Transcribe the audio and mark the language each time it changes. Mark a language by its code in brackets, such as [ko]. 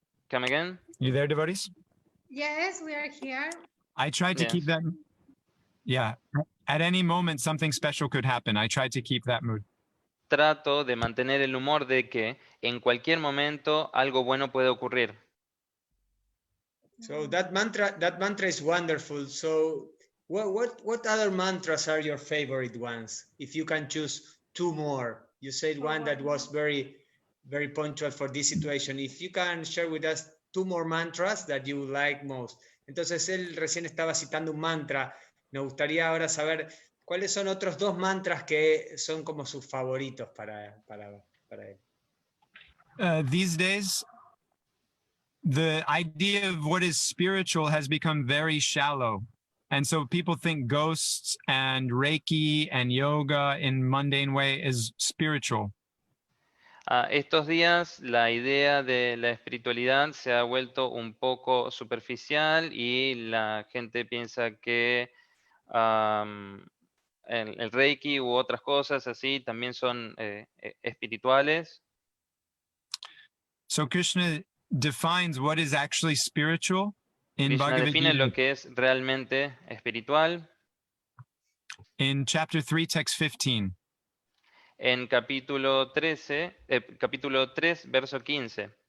[en] Come again? You there, devotees? Yes, we are here. I try to keep Yes. that. Yeah. At any moment, something special could happen. I try to keep that mood. [es] Trato de mantener el humor de que en cualquier momento algo bueno puede ocurrir. [en] So that mantra is wonderful. So what other mantras are your favorite ones? If you can choose two more, you said one that was very punctual for this situation. If you can share with us two more mantras that you like most. [es] Entonces él recién estaba citando un mantra. Me gustaría ahora saber cuáles son otros dos mantras que son como sus favoritos para él. [en] These days, the idea of what is spiritual has become very shallow. And so people think ghosts and Reiki and yoga in mundane way is spiritual. [es] Estos días la idea de la espiritualidad se ha vuelto un poco superficial y la gente piensa que el Reiki u otras cosas así también son espirituales. [en] So Krishna defines what is actually spiritual in [es] Krishna [en] Bhagavad [es] define lo [en] Gita [es] que es realmente espiritual [en] in chapter 3, text 15. [es] en capítulo 3, verso 15.